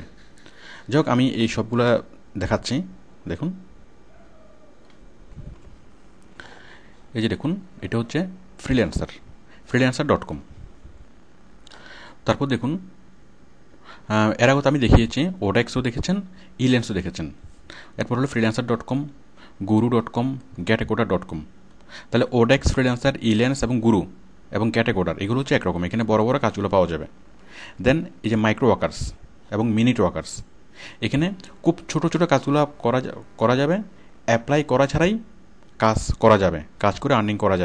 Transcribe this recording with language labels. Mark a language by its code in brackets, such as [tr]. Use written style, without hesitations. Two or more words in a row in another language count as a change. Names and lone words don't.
[bn] যাই হোক, আমি এই সবগুলো দেখাচ্ছি। দেখুন, এই যে দেখুন, এটা হচ্ছে ফ্রিল্যান্সার.com। তারপর দেখুন, এর আগত আমি দেখিয়েছি, ওডেক্সও দেখেছেন, ইল্যান্সও দেখেছেন। এরপর হলো ফ্রিল্যান্সার.com, guru.com, getacoda.com। তাহলে ওডেক্স, ফ্রিল্যান্সার, ইল্যান্স এবং গুরু এবং ক্যাটেগোডার, এগুলো হচ্ছে একরকম, এখানে বড় বড় কাজগুলো পাওয়া যাবে। দেন এই যে মাইক্রো ওয়ার্কার্স এবং মিনিট ওয়ার্কার্স, এখানে খুব ছোটো ছোটো কাজগুলো করা যাবে, অ্যাপ্লাই করা ছাড়াই কাজ করা যাবে, কাজ করে আর্নিং করা যাবে।